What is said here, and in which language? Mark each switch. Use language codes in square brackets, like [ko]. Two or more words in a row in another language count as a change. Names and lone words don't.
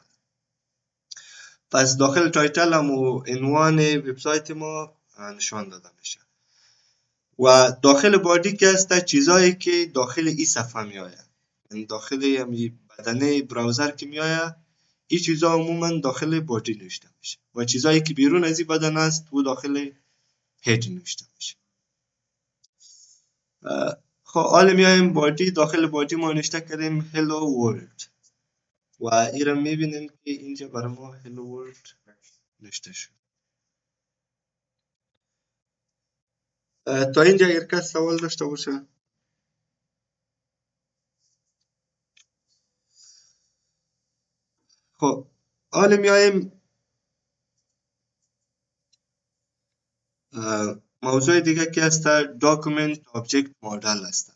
[fa] پس داخل تایتل همو عنوان وبسایت ما نشان داده میشه و داخل بادی که هست چیزایی که داخل این صفحه می آید، یعنی داخل همین بدنه براوزر که می آید این چیزا عموما داخل بادی نوشته میشه و چیزایی که بیرون از این بدن است و داخل هید نوشته میشه. خب حالا میایم بادی. داخل بادی ما نوشته کردیم [en] hello world [fa] و این را میبینیم که اینجا برای ما [en] hello world [fa] نوشته شد. تا اینجا اگر کس سوال داشته باشه. خب حالا میایم موضوع دیگه که هست [en] document object model [fa] است.